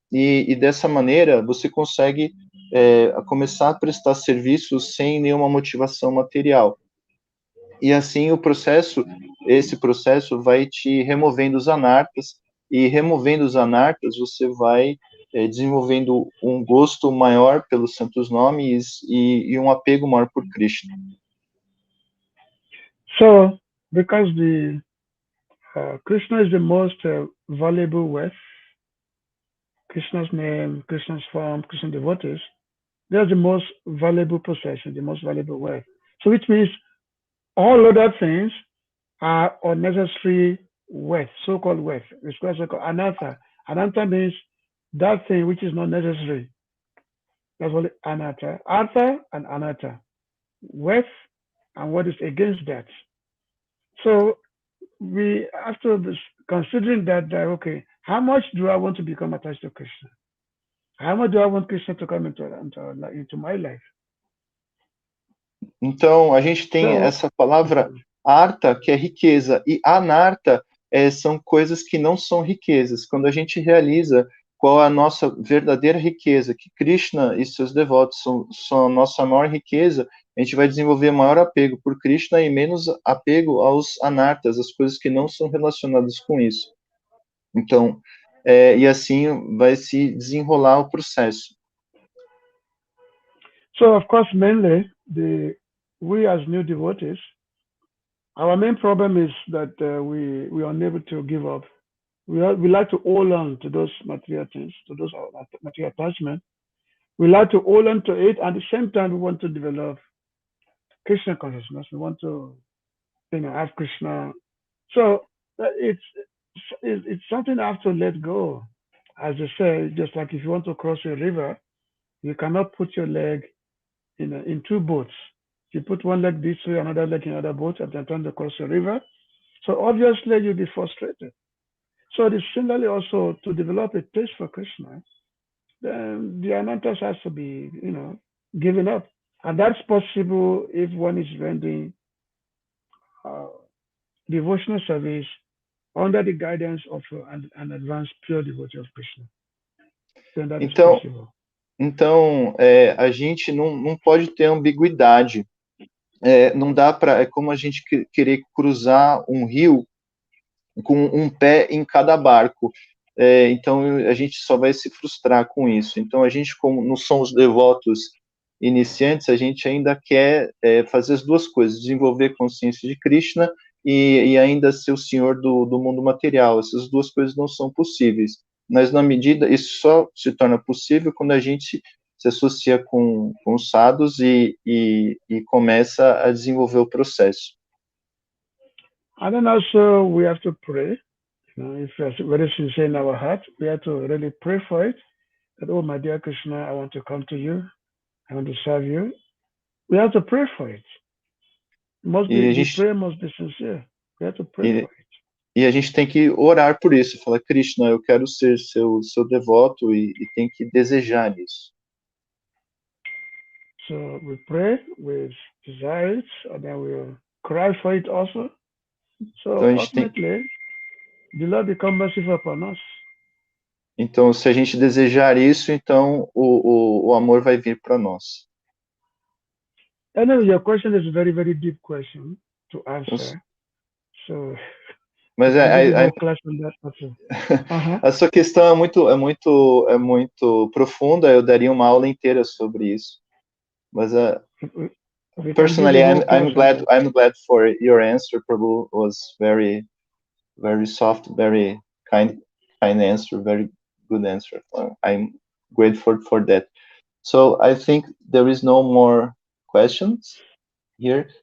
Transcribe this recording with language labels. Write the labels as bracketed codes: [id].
[pt] E dessa maneira, você consegue começar a prestar serviços sem nenhuma motivação material. E assim esse processo vai te removendo os anartas, e removendo os anartas, você vai desenvolvendo um gosto maior pelos santos nomes e um apego maior por Krishna. [en] So, because Krishna is the most valuable wealth, Krishna's name, Krishna's form, Krishna's devotees, they are the most valuable possession, the most valuable wealth. So which means all other things are unnecessary wealth, so-called wealth. It's also called anatta. Anatta means that thing which is not necessary. That's what anatta. Artha and anatta. Wealth and what is against that. So we have to be considering that, okay, how much do I want to become attached to Krishna? How much do I want Krishna to come into my life? [pt] Então, a gente tem essa palavra arta, que é riqueza, e anarta são coisas que não são riquezas. Quando a gente realiza qual é a nossa verdadeira riqueza, que Krishna e seus devotos são a nossa maior riqueza, a gente vai desenvolver maior apego por Krishna e menos apego aos anartas, as coisas que não são relacionadas com isso. Então, e assim vai se desenrolar o processo. [en] So, of course, mainly, we as new devotees, our main problem is that we are unable to give up. We like to hold on to those material things, to those material attachments. We like to hold on to it, and at the same time, we want to develop Krishna consciousness. We want to, have Krishna. So it's something I have to let go. As I say, just like if you want to cross a river, you cannot put your leg in two boats. You put one leg this way, another leg in another boat, and then trying to cross a river. So obviously you'll be frustrated. So it is similarly also to develop a taste for Krishna. Then the anantas has to be, given up. And that's possible if one is rendering devotional service under the guidance of an advanced pure devotee of Krishna. Then that is possible. [pt] Então, a gente não pode ter ambiguidade. Não dá para, é como a gente querer cruzar um rio com um pé em cada barco. Então, a gente só vai se frustrar com isso. Então, a gente, como não somos devotos iniciantes, a gente ainda quer fazer as duas coisas, desenvolver consciência de Krishna e ainda ser o senhor do mundo material. Essas duas coisas não são possíveis. Mas, na medida, isso só se torna possível quando a gente se associa com os sadhus e começa a desenvolver o processo. [en] And then also we have to pray. If we are very sincere in our heart, we have to really pray for it. That, oh, my dear Krishna, I want to come to you. I want to serve you. We have to pray for it. The prayer must be sincere. We have to pray for it. [pt] E a gente tem que orar por isso. Falar, Krishna, eu quero ser seu devoto e tem que desejar isso. [en] So we pray, we desire it, and then we'll cry for it also. So [pt] então, [en] ultimately, the Lord become merciful upon us. [pt] Então, se a gente desejar isso, então o amor vai vir para nós. [en] I know your question is a very, very deep question to answer. So, [pt] mas [en] class on that also. [pt] A sua questão é muito profunda. Eu daria uma aula inteira sobre isso. [en] Mas personally, I'm glad for your answer. Prabhu was very, very soft, very kind answer, very good answer. I'm grateful for that. So I think there is no more questions here.